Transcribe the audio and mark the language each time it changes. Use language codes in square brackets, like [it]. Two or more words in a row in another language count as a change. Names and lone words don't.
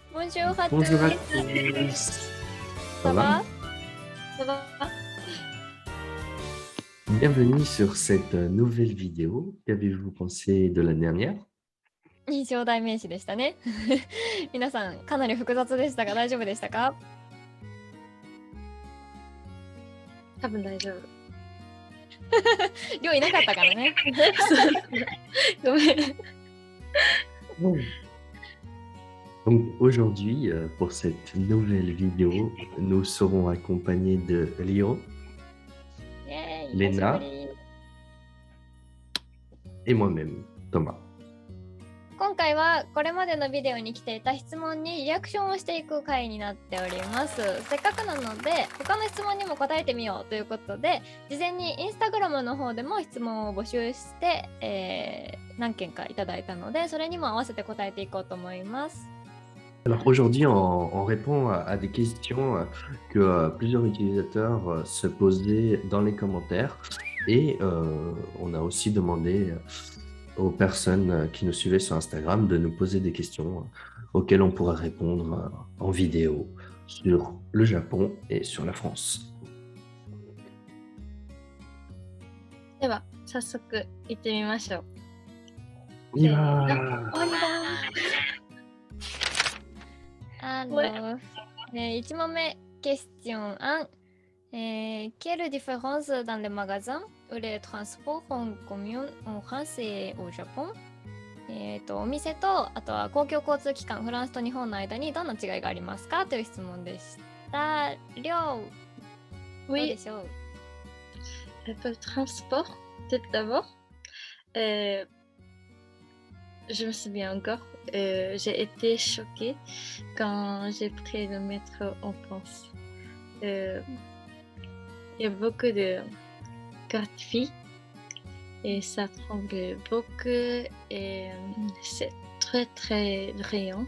[fr] Bonjour à Bonjour à tous. tous. Ça va? Ça va? Bienvenue sur cette nouvelle vidéo. Qu'avez-vous pensé de la dernière? [ja] いい状態名詞でしたね。皆さんかなり複雑でしたが大丈夫でしたか？多分大丈夫。りょういなかったからね。ごめん。 [fr] Donc aujourd'hui, pour cette nouvelle vidéo, nous serons accompagnés de Léo [ja] イエーイ、レナ久しぶり。 [fr] et moi-même, Thomas. [ja] 今回はこれまでのビデオに来ていた質問にリアクションをしていく回になっております。せっかくなので他の質問にも答えてみようということで、事前にインスタグラムの方でも質問を募集して、何件かいただいたので、それにも合わせて答えていこうと思います。 [fr] Alors aujourd'hui, on répond à des questions que plusieurs utilisateurs se posaient dans les commentaires et on a aussi demandé aux personnes qui nous suivaient sur Instagram de nous poser des questions auxquelles on pourra répondre en vidéo sur le Japon et sur la France. [ja] では早速行ってみましょう。 [fr] On y va! Alors, 1 問目、question 1。Quelle différence dans les magasins ou les transports en commun en France et au Japon？ [ja] お店とあとは公共交通機関、フランスと日本の間にどんな違いがありますかという質問でした。りょう、どうでしょう？ [fr] Pour le transport, tout d'abord, je me souviens encore, j'ai été choquée quand j'ai pris le métro en France. Il y a beaucoup de gratuits et ça tremble beaucoup et c'est très très brillant.